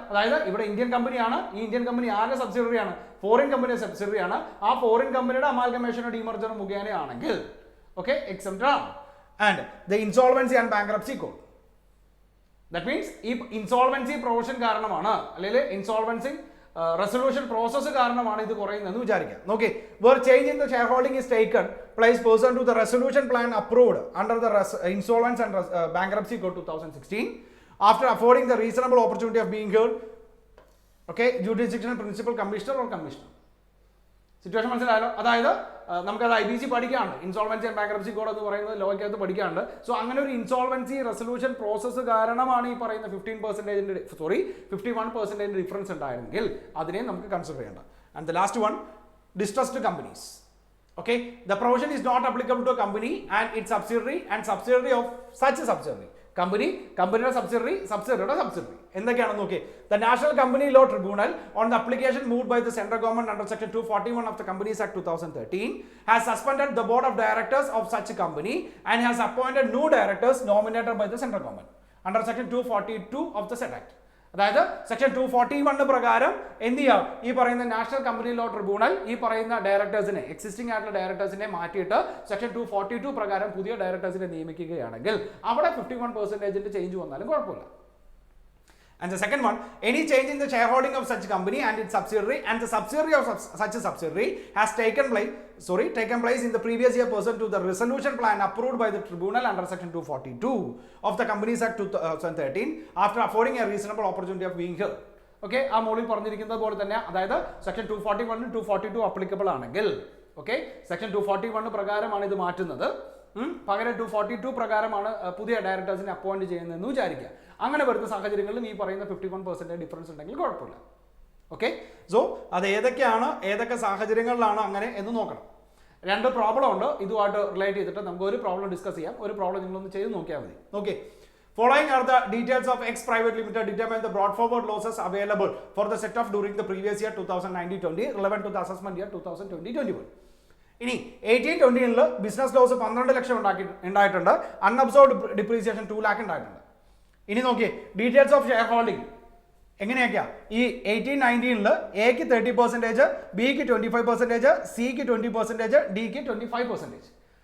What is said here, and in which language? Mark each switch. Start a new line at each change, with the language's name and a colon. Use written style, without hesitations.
Malayalam: അതായത് ഇവിടെ ഇന്ത്യൻ കമ്പനിയാണ്, ഈ ഇന്ത്യൻ കമ്പനി ആരുടെ സബ്സിഡറി ആണ്? ഫോറിൻ കമ്പനിയുടെ സബ്സിഡറി ആണ്. ആ ഫോറിൻ കമ്പനിയുടെ അമാൽഗമേഷനോ ഡീമർജറോ മുഖേനയാണെങ്കിൽ ഓക്കെ എക്സെപ്റ്റഡ് ആണ്.
English: And the insolvency and bankruptcy code. That means
Malayalam: ഈ ഇൻസോൾവൻസി പ്രൊവിഷൻ കാരണമാണ്, അല്ലെങ്കിൽ ഇൻസോൾവൻസി റെസൊല്യൂഷൻ പ്രോസസ് കാരണമാണ് ഇത് കുറയുന്നതെന്ന് വിചാരിക്കാം.
English: നോക്കി, where change in the shareholding is taken place pursuant to the resolution plan approved under the insolvency and bankruptcy code 2016 after affording the reasonable opportunity of being heard, okay, jurisdictional principal commissioner or commissioner.
Malayalam: Situation മനസ്സിലായല്ലോ? അതായത് നമുക്കത് IBC പഠിക്കാനുണ്ട്, insolvency and bankruptcy code എന്ന് പറയുന്നത് ലോയ്ക്കകത്ത് പഠിക്കാനുണ്ട്. So അങ്ങനെ ഒരു insolvency resolution process കാരണമാണ് ഈ പറയുന്ന 51% ഡിഫറൻസ് ഉണ്ടായിരുന്നെങ്കിൽ അതിനെ നമുക്ക് കൺസിഡർ ചെയ്യേണ്ട.
English: And the last one, distressed companies. Okay, the provision is not applicable to a company and its subsidiary and subsidiary of such subsidiary.
Malayalam: കമ്പനിയുടെ സബ്സിഡറിയുടെ സബ്സിഡറി എന്തൊക്കെയാണെന്ന് നോക്കി.
English: The national company law tribunal on the application moved by the central government under section 241 of the companies act 2013 has suspended the board of directors of such company and has appointed new directors nominated by the central government under section 242 of the said act.
Malayalam: അതായത് section 241 പ്രകാരം എന്ത് ചെയ്യാം? ഈ പറയുന്ന national company law tribunal ഈ പറയുന്ന ഡയറക്ടേഴ്സിനെ, existing ആയിട്ടുള്ള ഡയറക്ടേഴ്സിനെ മാറ്റിയിട്ട് സെക്ഷൻ 242 പ്രകാരം പുതിയ ഡയറക്ടേഴ്സിനെ നിയമിക്കുകയാണെങ്കിൽ അവിടെ 51% ചേഞ്ച് വന്നാലും കുഴപ്പമില്ല.
English: And the second one, any change in the shareholding of such company and its subsidiary and the subsidiary of such a subsidiary has taken place in the previous year pursuant to the resolution plan approved by the tribunal under section 242 of the Companies Act 2013 after affording a reasonable opportunity of being heard.
Malayalam: Okay, ആ മോളിൽ പറഞ്ഞിരിക്കുന്നത് പോലെ തന്നെ, അതായത് section 241 242 applicable ആണെങ്കിൽ okay section 241 പ്രകാരമാണ് ഇത് മാറ്റുന്നത്, പകരം 242 പ്രകാരമാണ് പുതിയ ഡയറക്ടേഴ്സിനെ അപ്പോയിന്റ് ചെയ്യുന്നതെന്ന് വിചാരിക്കുക. അങ്ങനെ വരുന്ന സാഹചര്യങ്ങളിലും ഈ പറയുന്ന 51% ഡിഫറൻസ് ഉണ്ടെങ്കിൽ കുഴപ്പമില്ല. ഓക്കെ, സോ അത് ഏതൊക്കെ സാഹചര്യങ്ങളിലാണ് അങ്ങനെ എന്ന് നോക്കണം. 2 പ്രോബ്ലം ഉണ്ട്, ഇതുമായിട്ട് റിലേറ്റ് ചെയ്തിട്ട് നമുക്ക് ഒരു പ്രോബ്ലം ഡിസ്കസ് ചെയ്യാം. ഒരു പ്രോബ്ലം നിങ്ങളൊന്ന് ചെയ്ത് നോക്കിയാൽ മതി.
English: Okay, following are the details of X Private Limited determine the brought forward losses available for the set off during the previous year 2019-20 relevant to the assessment year 2020-21.
Malayalam: ഇനി 18-20 business loss 12 ലക്ഷം ഉണ്ടായിട്ടുണ്ട്, unabsorbed depreciation 2 lakh ഉണ്ടായിട്ടുണ്ട്. ഇനി നോക്കിയേ, details of share holding എങ്ങനെയൊക്കെയാ? ഈ 18-19 എക്ക് 30%, ബിക്ക് 25%, സിക്ക് 20%, ഡിക്ക് 25%.